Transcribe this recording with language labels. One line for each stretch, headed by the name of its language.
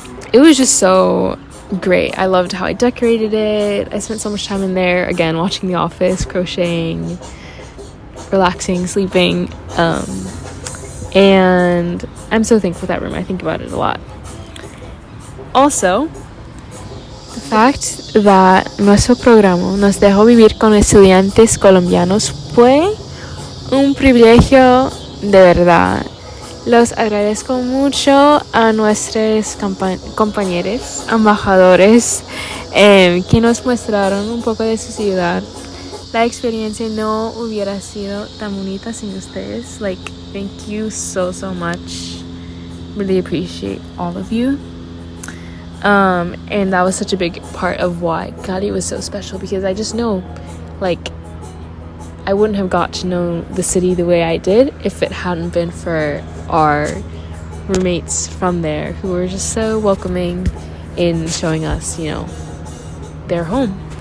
English: It was just so great. I loved how I decorated it. I spent so much time in there, again, watching The Office, crocheting, relaxing, sleeping, and I'm so thankful for that room. I think about it a lot. Also, the fact that
Spanish: nuestro programa nos dejó vivir con estudiantes colombianos fue un privilegio de verdad. Los agradezco mucho a nuestros compañeros, embajadores, que nos mostraron un poco de su ciudad. La experiencia no hubiera sido tan bonita sin ustedes.
English: Like, thank you so much. Really appreciate all of you. And that was such a big part of why Cali was so special, because I just know, like, I wouldn't have got to know the city the way I did if it hadn't been for our roommates from there, who were just so welcoming in showing us, you know, their home.